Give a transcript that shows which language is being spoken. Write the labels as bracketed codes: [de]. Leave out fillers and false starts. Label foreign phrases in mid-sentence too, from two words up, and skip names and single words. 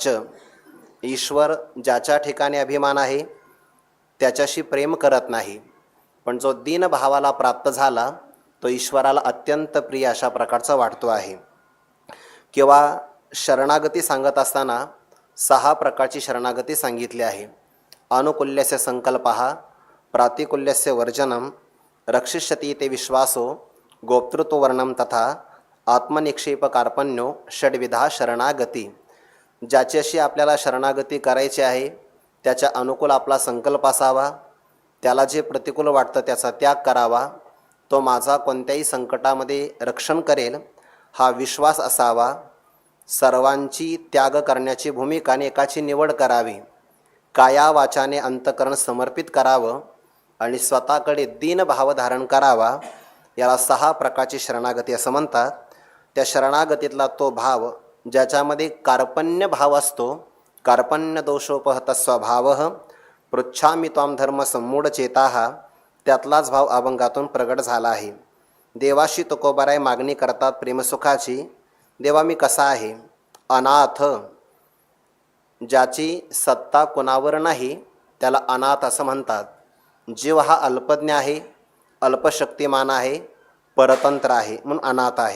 [mr] ईश्वर ज्याच्या ठिकाणी अभिमान आहे त्याच्याशी प्रेम करत नाही, पण जो दीन भावाला प्राप्त झाला तो ईश्वराला अत्यंत प्रिय अशा प्रकारचा वाटतो आहे. किंवा शरणागती सांगत असताना 6 प्रकारची शरणागती सांगितली आहे. [sa] अनुकूल्यस्य संकल्पः. प्रातिकूल्यस्य वर्जनम. रक्षिष्यति ते विश्वासो. गोप्तृत्ववर्णम तथा आत्मनिक्षेप कार्पण्यो. षड्विधा शरणागती. [mr] ज्याच्याशी आपल्याला शरणागती करायची आहे त्याच्या अनुकूल आपला संकल्प असावा. त्याला जे प्रतिकूल वाटतं त्याचा त्याग करावा. तो माझा कोणत्याही संकटामध्ये रक्षण करेल हा विश्वास असावा. सर्वांची त्याग करण्याची भूमिका आणि एकाची निवड करावी. काया वाचाने अंतकरण समर्पित करावं आणि स्वतःकडे दीन भाव धारण करावा. याला 6 प्रकारची शरणागती असं म्हणतात. त्या शरणागतीतला तो भाव ज्याच्यामध्ये कार्पण्य भाव असतो. [sa] कार्पण्य दोषोपहत स्वभाव. पृच्छामि त्वां धर्म सम्मूढ चेताः. [mr] त्यातलाच भाव अभंगातून प्रगट झाला आहे. देवाशी तुकोबाराय मागणी करतात प्रेमसुखाची. देवा मी कसा आहे? अनाथ. ज्याची सत्ता कोणावर नाही त्याला अनाथ असं म्हणतात. जीव हा अल्पज्ञ आहे, अल्पशक्तिमान आहे, परतंत्र आहे म्हणून अनाथ आहे.